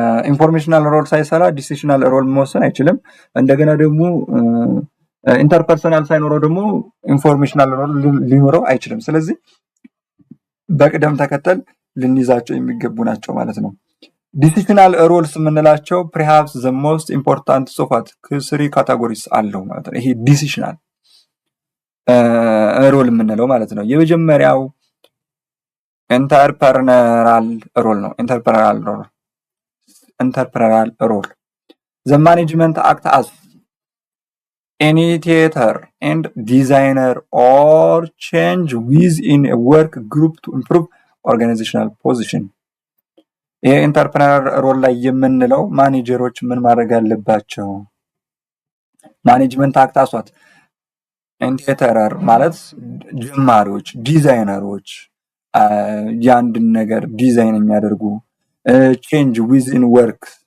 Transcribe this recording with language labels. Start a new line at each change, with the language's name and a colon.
Amharic: ኢንፎርሜሽናል ሮል ሳይሰራ ዲሲሽናል ሮል መወሰን አይችልም። እንደገና ደግሞ ኢንተርፐርሰናል ሳይኖረው ደግሞ ኢንፎርሜሽናል ሮል ሊኖረው አይችልም። ስለዚህ በቅደም ተከተል ልንይዛቸው የሚገቡ ናቸው ማለት ነው። ዲሲሽናል ሮልስ የምንላቸው
English: perhaps the most important
Amharic: ሶፋት ከስሪ ካታጎሪስ አለው ማለት ነው። ይሄ ዲሲሽናል ሮል የምንለው ማለት ነው። የመጀመሪያው ኢንተርፕረነራል ሮል ነው።
English: ኢንተርፕረነራል ሮል ዘ ማኔጅመንት አክት አስ initiator and designer or change within a work group to improve organizational position.
Amharic: ይሄ ኢንተርፕረነር ሮል ላይ የምንለው ማኔጀሮች ምን ማድረግ አለባቸው? ማኔጅመንት አክት አሷት ኢኒሺየተር ማለት ጀማሪዎች፣ ዲዛይነሮች ያንድን ነገር ዲዛይን የሚያደርጉ change within work